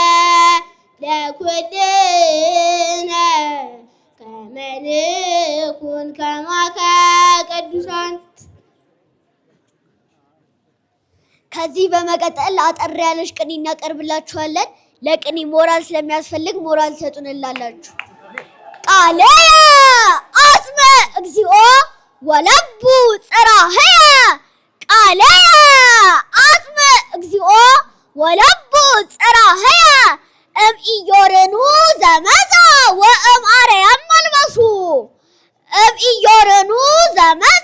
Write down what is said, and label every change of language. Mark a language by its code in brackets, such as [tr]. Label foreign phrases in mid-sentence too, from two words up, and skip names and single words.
[gez] ለኩልነ ከመ ንኩን ከማከ ቅዱሳን። [am] ከዚህ በመቀጠል አጠር ያለች ቅኔ እናቀርብላችኋለን። ለቅኔ ሞራል ስለሚያስፈልግ ሞራል ትሰጡንላላችሁ። [gez] ቃለየ አጽመ እግዚኦ ወለቡ ጽራህየ ቃለየ አጽመ እግዚኦ ወለቡ ጽራህየ እምኢዮርኑ ዘመዛ ወእምአርያም መልበሱ እምኢዮርኑ ዘመዛ